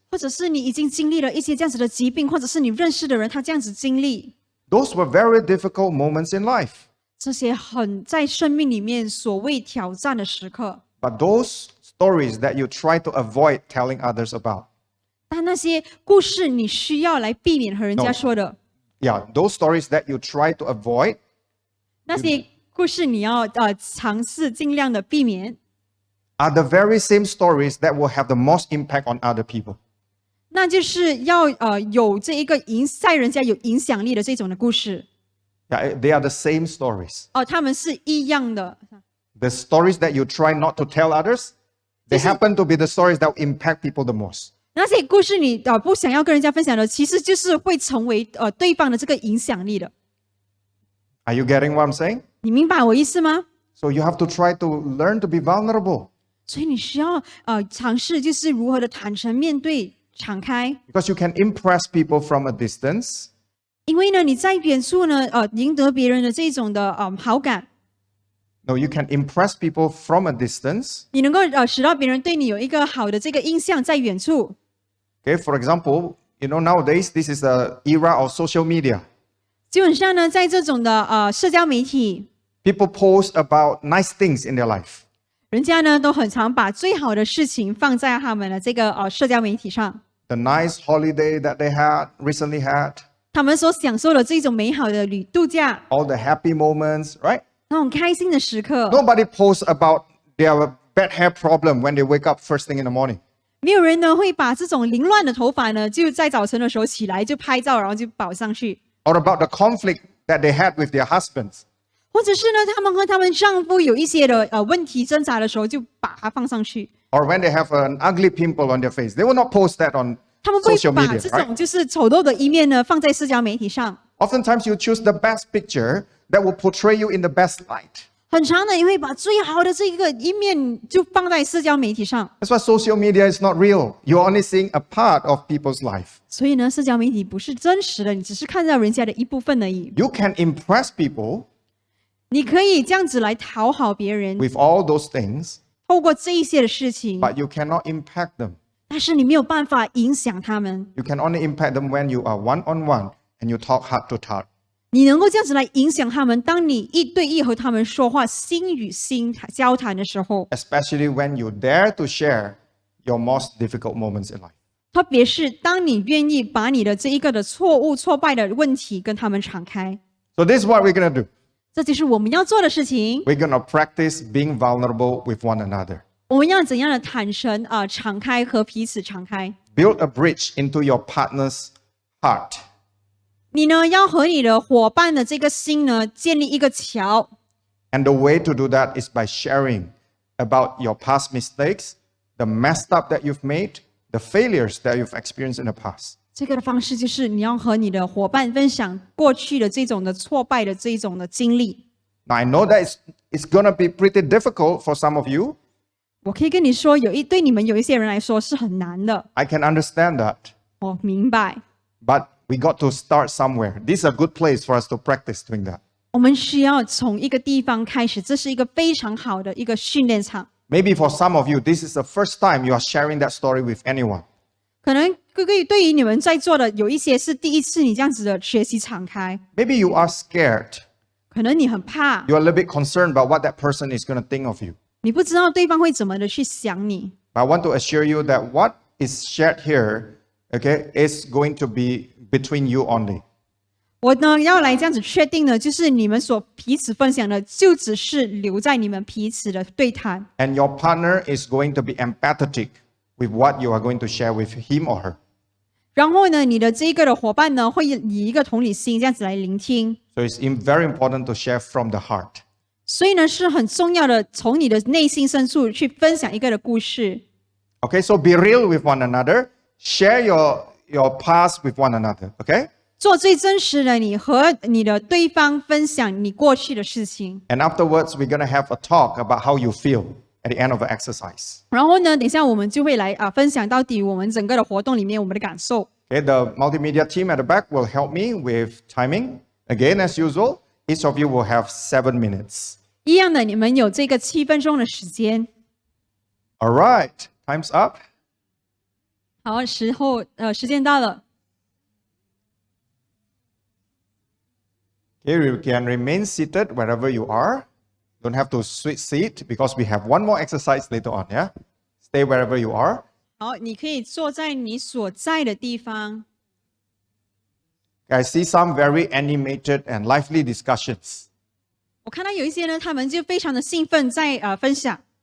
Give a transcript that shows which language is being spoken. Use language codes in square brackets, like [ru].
[zh] 或者是你已经经历了一些这样子的疾病，或者是你认识的人他这样子经历， [en] Those were very difficult moments in life. [zh] 这些很在生命里面所谓挑战的时刻。 [en] But those stories that you try to avoid telling others about, [zh] 但那些故事你需要来避免和人家 [en] No. [zh] 说的， [en] yeah, those stories that you try to avoid, [zh] 那些故事你要尝试尽量的避免， [en] are the very same stories that will have the most impact on other people. [zh] 那就是要有这一个在人家有影响力的这种的故事。 [en] Yeah, they are the same stories. [zh] 他们是一样的。 [en] The stories that you try not to tell others, they happen to be the stories that will impact people the most. [zh] 那些故事你不想要跟人家分享的，其实就是会成为对方的这个影响力的。 [en] Are you getting what I'm saying? [zh] 你明白我意思吗？ [en] So you have to try to learn to be vulnerable, [zh] 所以你需要尝试，就是如何的坦诚面对、敞开。 [en] because you can impress people from a distance, [zh] 因为呢，你在远处呢，赢得别人的这种的好感， [en] no, you can impress people from a distance. [zh] 你能够使到别人对你有一个好的这个印象，在远处。 [en] Okay, for example, nowadays this is the era of social media. [zh] 基本上呢，在这种的社交媒体， [en] People post about nice things in their life. [zh] 人家呢都很常把最好的事情放在他们的这个社交媒体上， [en] The nice holiday that they recently had, [zh] 他们所享受的这种美好的度假， [en] all the happy moments, right? [zh] 那种开心的时刻。 [en] Nobody posts about their bad hair problem when they wake up first thing in the morning. [zh] 没有人呢会把这种凌乱的头发呢，就在早晨的时候起来就拍照，然后就保上去， [en] Or about the conflict that they had with their husbands. [zh] 或者是呢，他们和他们丈夫有一些的问题挣扎的时候，就把它放上去。 [en] Or when they have an ugly pimple on their face. They will not post that on [zh] 他们不会 [en] social [zh] 把 [en] media, [zh] 这 [en] right? [zh] 种就是丑陋的一面呢放在社交媒体上。 [en] Oftentimes you choose the best picture that will portray you in the best light. [zh] 很长的，也会把最好的这个一面就放在社交媒体上。 [en] That's why social media is not real. You're only seeing a part of people's life. [zh] 所以呢，社交媒体不是真实的，你只是看到人家的一部分而已。 [en] You can impress people [zh] 你可以这样子来讨好别人， [en] with all those things, [zh] 透过这一些的事情， [en] but you cannot impact them. [zh] 但是你没有办法影响他们。 [en] You can only impact them when you are one-on-one and you talk heart to heart. [zh] 你能够这样子来影响他们，当你一对一和他们说话，心与心交谈的时候， [en] Especially when you dare to share your most difficult moments in life. [zh] 特别是当你愿意把你的这一个的错误、挫败的问题跟他们敞开， [en] So this is what we're going to do. [zh] 这就是我们要做的事情。 [en] We're going to practice being vulnerable with one another. [zh] 我们要怎样的坦诚敞开和彼此敞开， [en] Build a bridge into your partner's heart. [zh] 你呢要和你的伙伴的这个心呢建立一个桥。 [en] And the way to do that is by sharing about your past mistakes, the messed up that you've made, the failures that you've experienced in the past. [zh] 这个的方式就是你要和你的伙伴分享过去的这种的挫败的这种的经历。 [en] Now, I know that it's going to be pretty difficult for some of you. [zh] 我可以跟你说，对你们有一些人来说是很难的， [en] I can understand that. [zh] 我明白。 [en] But we got to start somewhere. This is a good place for us to practice doing that. [zh] 我们需要从一个地方开始，这是一个非常好的一个训练场。 [en] Maybe for some of you, this is the first time you are sharing that story with anyone. [zh] 可能对于你们在座的有一些是第一次你这样子的学习敞开， [en] Maybe you are scared. [zh] 可能你很怕， [en] You're a little bit concerned about what that person is going to think of you. [zh] 你不知道对方会怎么的去想你。 [en] I want to assure you that what is shared here, okay, is going to be between you only. [zh] 我呢要来这样子确定的，就是你们所彼此分享的，就只是留在你们彼此的对谈。 [en] And your partner is going to be empathetic with what you are going to share with him or her. [zh] 然后呢，你的这个的伙伴呢，会以一个同理心这样子来聆听。 [en] So it's very important to share from the heart. [zh] 所以呢，是很重要的，从你的内心深处去分享一个的故事。 [en] Okay, so be real with one another. Share your past with one another. Okay? [zh] 做最真实的你，和你的对方分享你过去的事情。 [en] And afterwards, we're going to have a talk about how you feel at the end of the exercise. [zh] 然后呢，等一下我们就会来分享到底我们整个的活动里面我们的感受。 [en] Okay, the multimedia team at the back will help me with timing. Again, as usual, each of you will have 7 minutes. [zh] 一样的，你们有这个7分钟的时间。 [en] All right, time's up. [zh] 好，时间到了。 [en] Okay, you can remain seated wherever you are. Don't have to switch seat because we have one more exercise later on, yeah? Stay wherever you are. [zh] 好，你可以坐在你所在的地方。 [en] I see some very animated and lively discussions. [zh] 我看到有一些呢，他们就非常的兴奋在分享。